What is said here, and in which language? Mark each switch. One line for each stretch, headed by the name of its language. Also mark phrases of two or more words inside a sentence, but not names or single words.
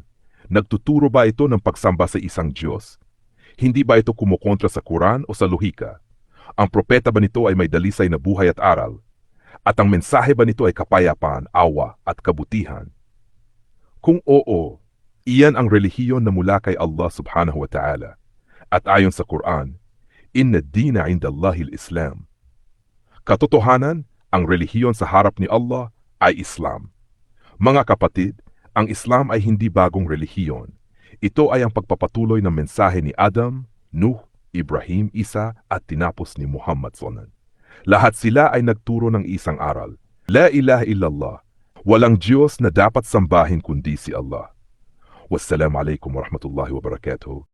Filipino: Nagtuturo ba ito ng pagsamba sa isang Diyos? Hindi ba ito kumukontra sa Quran o sa lohika? Ang propeta ba nito ay may dalisay na buhay at aral? At ang mensahe ba nito ay kapayapaan, awa at kabutihan? Kung oo, iyan ang relihiyon na mula kay Allah
Arabic: سبحانه وتعالى.
Filipino: At ayon sa Quran,
Arabic: إن الدين عند الله الإسلام.
Filipino: Katotohanan, ang relihiyon sa harap ni Allah ay Islam. Mga kapatid, ang Islam ay hindi bagong relihiyon. Ito ay ang pagpapatuloy ng mensahe ni Adam, Nuh, Ibrahim, Isa at tinapos ni Muhammad sallallahu. Lahat sila ay nagturo ng isang aral.
Arabic: لا إله إلا الله.
Filipino: Walang Diyos na dapat sambahin kundi si Allah.
Arabic: والسلام عليكم ورحمة الله وبركاته.